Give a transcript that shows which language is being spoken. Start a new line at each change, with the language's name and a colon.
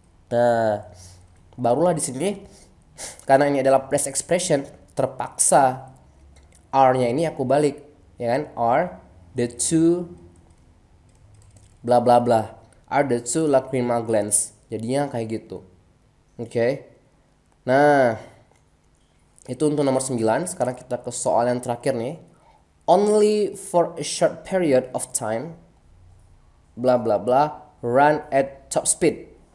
Indonesian: Nah, barulah di sini karena ini adalah place expression, terpaksa R-nya ini aku balik, ya kan?
English: R the two bla bla bla, are the two lacrimal glands.
Indonesian: Jadinya kayak gitu. Oke. Nah, itu untuk nomor 9. Sekarang kita ke soal yang terakhir nih.
English: Only for a short period of time, bla bla bla, run at top speed.